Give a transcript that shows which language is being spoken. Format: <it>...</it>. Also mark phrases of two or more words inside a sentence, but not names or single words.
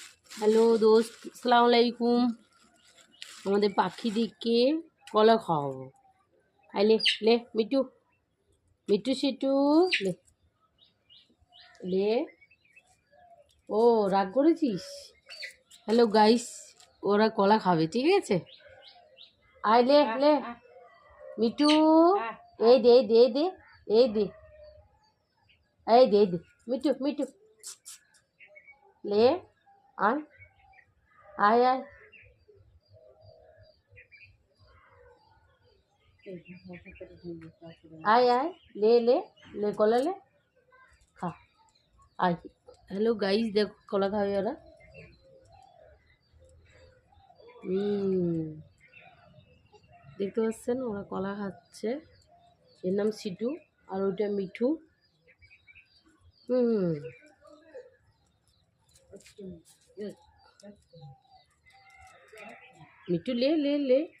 <bn>হ্যালো দোস্ত,</bn> <ar>السلام عليكم.</ar> <bn>আমাদের পাখিদিকে কলা খাওয়াবো। আই লে লে মিটু, মিটু সিটু লে লে। ও রাগ করেছিস?</bn> <en>hello guys,</en> <bn>ওরা কলা খাবে, ঠিক আছে? আই লে লে মিটু, এই দে এই দে এই দে এই দে এই দে এই দে মিটু মিটু লে আয় আয় আয়। আয় আয় লে লে লে কলা লে খা আয়।</bn> <en>hello guys,</en> <bn>দেখো কলা খাবে ওরা। দেখতে পাচ্ছেন ওরা কলা খাচ্ছে। এর নাম সিটু আর ওইটা মিঠু। মিঠু লে লে লে।</bn>